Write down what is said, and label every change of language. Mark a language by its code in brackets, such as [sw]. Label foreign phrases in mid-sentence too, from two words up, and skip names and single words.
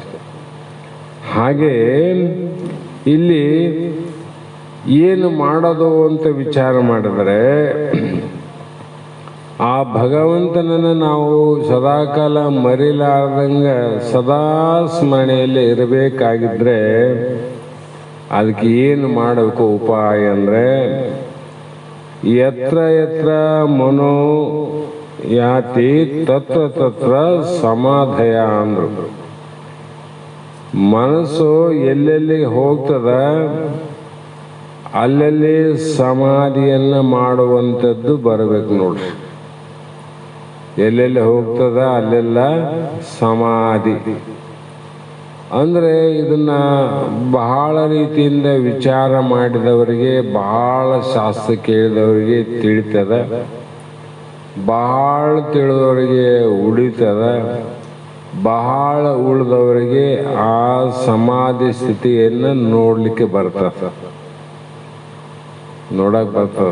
[kn] ಹಾಗೆ ಇಲ್ಲಿ ಏನು ಮಾಡೋದು ಅಂತ ವಿಚಾರ ಮಾಡಿದರೆ ಆ ಭಗವಂತನನ್ನು ನಾವು ಸದಾಕಾಲ ಮರಿಲಾರ್ದಂಗ ಸದಾ ಸ್ಮರಣೆಯಲ್ಲಿ ಇರಬೇಕಾಗಿದ್ರೆ ಅದಕ್ಕೆ ಏನು ಮಾಡಬೇಕು ಉಪಾಯ ಅಂದರೆ [sa] ಯತ್ರ ಯತ್ರ ಮನೋ ಯಾತಿ ತತ್ರ ತತ್ರ ಸಮಾಧಯ [kn] ಅಂದ್ರು. ಮನಸ್ಸು ಎಲ್ಲೆಲ್ಲಿ ಹೋಗ್ತದ ಅಲ್ಲಲ್ಲಿ ಸಮಾಧಿಯನ್ನ ಮಾಡುವಂಥದ್ದು ಬರಬೇಕು ನೋಡ್ರಿ. ಎಲ್ಲೆಲ್ಲಿ ಹೋಗ್ತದ ಅಲ್ಲೆಲ್ಲ ಸಮಾಧಿ ಅಂದ್ರೆ ಇದನ್ನ ಬಹಳ ರೀತಿಯಿಂದ ವಿಚಾರ ಮಾಡಿದವರಿಗೆ, ಬಹಳ ಶಾಸ್ತ್ರ ಕೇಳಿದವರಿಗೆ ತಿಳಿತದ, ಬಹಳ ತಿಳಿದವರಿಗೆ ಉಳಿತದ, ಬಹಳ ಉಳಿದವರಿಗೆ ಆ ಸಮಾಧಿ ಸ್ಥಿತಿಯನ್ನು ನೋಡ್ಲಿಕ್ಕೆ ಬರ್ತದ, ನೋಡಕ್ ಬರ್ತದ.